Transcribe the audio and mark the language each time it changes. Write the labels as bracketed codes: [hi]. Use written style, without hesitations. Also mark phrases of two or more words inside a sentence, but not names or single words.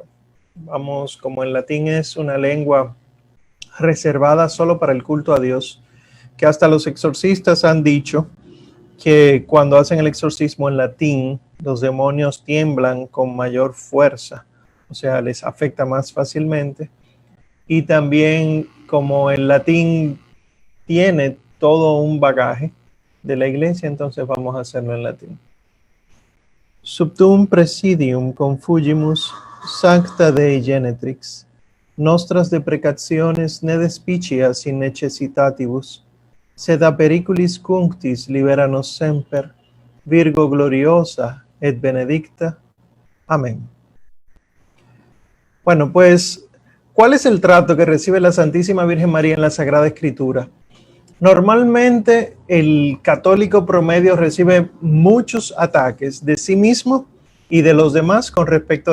[es] Vamos, como el latín es una lengua reservada solo para el culto a Dios, que hasta los exorcistas han dicho que cuando hacen el exorcismo en latín, los demonios tiemblan con mayor fuerza, o sea, les afecta más fácilmente. Y también como el latín tiene todo un bagaje de la iglesia, entonces vamos a hacerlo en latín. [la] Subtum presidium confugimus sancta Dei genetrix, nostras deprecationes ne despicias in necessitatibus, sed a periculis cunctis liberanos semper, Virgo gloriosa et benedicta. [es] Amén. Bueno, pues, ¿cuál es el trato que recibe la Santísima Virgen María en la Sagrada Escritura? Normalmente el católico promedio recibe muchos ataques de sí mismo y de los demás con respecto